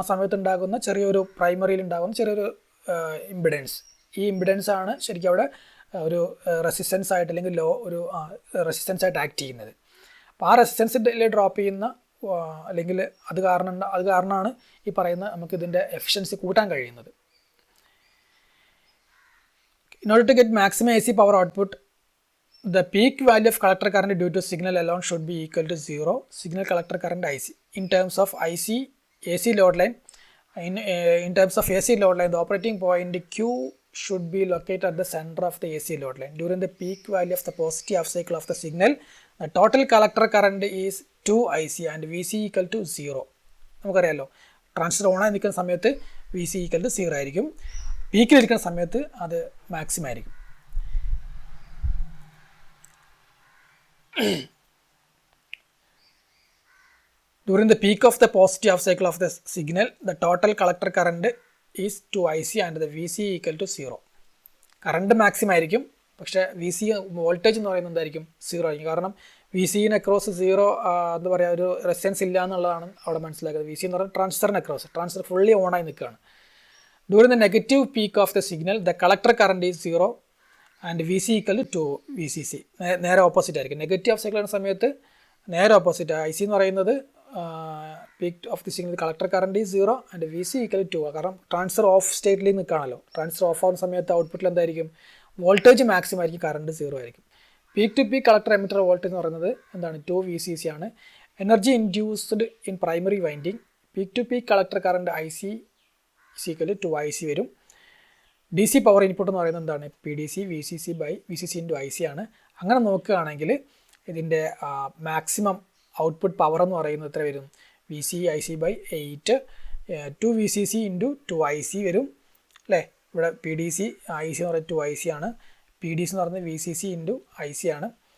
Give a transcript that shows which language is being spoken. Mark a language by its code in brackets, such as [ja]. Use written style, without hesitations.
[ml] ആ സമയത്ത് ഉണ്ടാകുന്ന ചെറിയൊരു പ്രൈമറിയിൽ ഉണ്ടാകുന്ന ചെറിയൊരു ഇമ്പിഡൻസ്, ഈ ഇമ്പിഡൻസ് ആണ് ശരിക്കും അവിടെ ഒരു റെസിസ്റ്റൻസ് ആയിട്ട് അല്ലെങ്കിൽ ഒരു റെസിസ്റ്റൻസ് ആയിട്ട് ആക്ട് ചെയ്യുന്നത്. അപ്പോൾ ആ റെസിസ്റ്റൻസിൽ ഡ്രോപ്പ് ചെയ്യുന്ന അല്ലെങ്കിൽ അത് കാരണമാണ് ഈ പറയുന്ന നമുക്ക് ഇതിൻ്റെ എഫിഷ്യൻസി കൂട്ടാൻ കഴിയുന്നത്. [en] In order to get maximum AC power output, the peak value of collector current due to signal alone should be equal to 0 signal collector current IC. In terms of AC load line, in terms of AC load line, the operating point Q should be located at the center of the AC load line. During the peak value of the positive half cycle of the signal, the total collector current is 2 IC and VC equal to 0. [ml] നമുക്കറിയാമല്ലോ, transistor ഓണായി നിൽക്കുന്ന സമയത്ത് VC equal to 0 ആയിരിക്കും, പീക്കിലിരിക്കുന്ന സമയത്ത് അത് maximum ആയിരിക്കും. [en] During the peak of the positive half cycle of the signal, the total collector current is 2IC and the VC equal to 0. [ml] Current maximum ആയിരിക്കും, പക്ഷേ വി സി വോൾട്ടേജ് എന്ന് പറയുന്നത് എന്തായിരിക്കും? 0 ആയിരിക്കും. കാരണം വി സിന് അക്രോസ് 0 എന്താ പറയുക, ഒരു റെസിസ്റ്റൻസ് ഇല്ല എന്നുള്ളതാണ് അവിടെ മനസ്സിലാക്കുന്നത്. വി സി എന്ന് പറഞ്ഞാൽ ട്രാൻസിസ്റ്ററിന് അക്രോസ്, ട്രാൻസിസ്റ്റർ ഫുള്ളി ഓണായി നിൽക്കുകയാണ്. [en] During the negative peak of the signal the collector current is 0 and V C equal to V C C. [ml] നേരെ ഓപ്പോസിറ്റ് ആയിരിക്കും. നെഗറ്റീവ് ഓഫ് സൈക്കിൾ എന്ന സമയത്ത് നേരെ ഓപ്പോസിറ്റ്. ഐ സി എന്ന് പറയുന്നത് [en] Peak of the signal collector current is 0 and V C equal to. [ml] കാരണം transfer of സ്റ്റേറ്റിൽ നിൽക്കുകയാണല്ലോ. Transfer of ആവുന്ന സമയത്ത് ഔട്ട്പുട്ടിൽ എന്തായിരിക്കും? വോൾട്ടേജ് മാക്സിമം ആയിരിക്കും, കറണ്ട് 0 ആയിരിക്കും. Peak to peak collector emitter voltage എന്ന് പറയുന്നത് എന്താണ്? 2 VCC ആണ്. [en] Energy induced in primary winding. Peak to peak collector current I C equal to 2IC വരും. [ml] ഡി സി പവർ ഇൻപുട്ട് എന്ന് പറയുന്നത് എന്താണ്? PDC VCC by VCC into IC ആണ്. അങ്ങനെ നോക്കുകയാണെങ്കിൽ ഇതിൻ്റെ മാക്സിമം ഔട്ട്പുട്ട് പവർ എന്ന് പറയുന്നത് എത്ര വരും? VC IC by 8 2 VCC into 2IC വരും അല്ലേ? ഇവിടെ PDC IC എന്ന് പറയുന്നത് 2IC ആണ്. PDC എന്ന് പറയുന്നത് VCC ഇൻറ്റു IC ആണ്.